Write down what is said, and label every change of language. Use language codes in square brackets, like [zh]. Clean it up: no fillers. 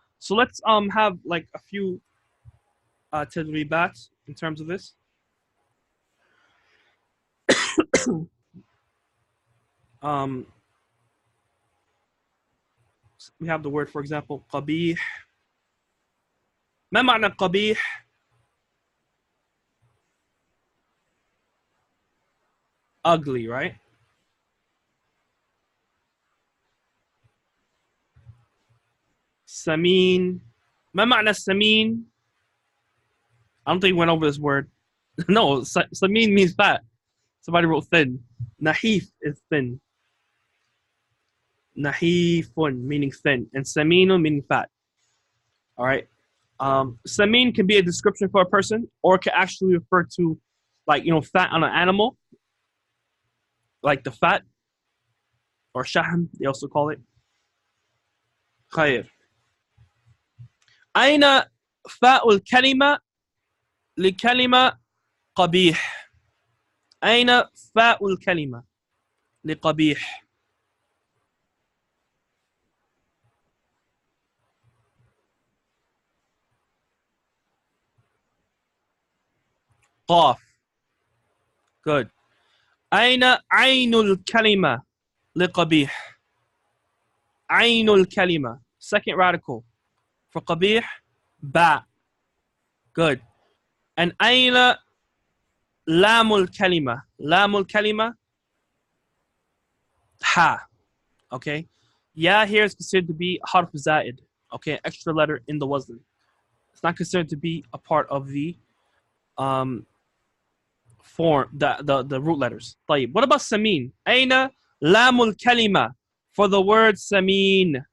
[en] So let's have like a few tadribat in terms of this. We have the word, for example, qabih. [ar] ما معنى qabih? [en] Ugly, right? [ar] Samin. ما معنى samin? [en] I don't think we went over this word. No, samin means fat. Somebody wrote thin. Nahif is thin. Nahifun meaning thin, and saminun meaning fat. All right. Samin can be a description for a person, or it can actually refer to, like, fat on an animal, like the fat, or shahm, they also call it. [ar] خير. أين فاء الكلمة لكلمة قبيح؟ أين فاء الكلمة لقبيح؟ قاف. [en] Good. [ar] أين عين الكلمة لقبيح؟ عين الكلمة. [en] Second radical. For قبيح, ba. Good. [ar] And أين لام الكلمة? لام الكلمة, ha. [en] Okay. Yeah, here is considered to be harf zaid. Okay, extra letter in the wazn. It's not considered to be a part of the form, the root letters. طيب. What about samin? أين لام الكلمة for the word samin?